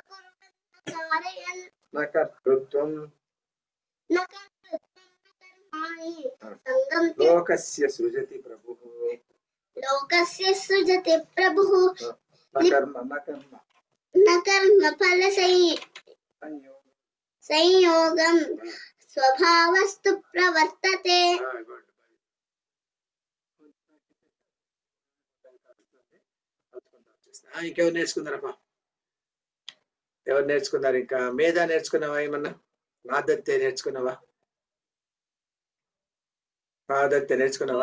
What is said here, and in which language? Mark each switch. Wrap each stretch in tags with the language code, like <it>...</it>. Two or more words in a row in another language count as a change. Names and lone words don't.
<sa>న కర్తృత్వం कर्माणि संगं लोकस्य सृजति प्रभुः लोकस्य सृजति प्रभुः न कर्म न कर्मफल संयोगं स्वभावस्तु प्रवर्तते</sa> <te>ఇంకెవరు నేర్చుకున్నారమ్మా? ఎవరు నేర్చుకున్నారు? ఇంకా మేధా నేర్చుకున్నావా? ఏమన్నా నాదత్తే నేర్చుకున్నావా? నాదత్తే నేర్చుకున్నావా?</te>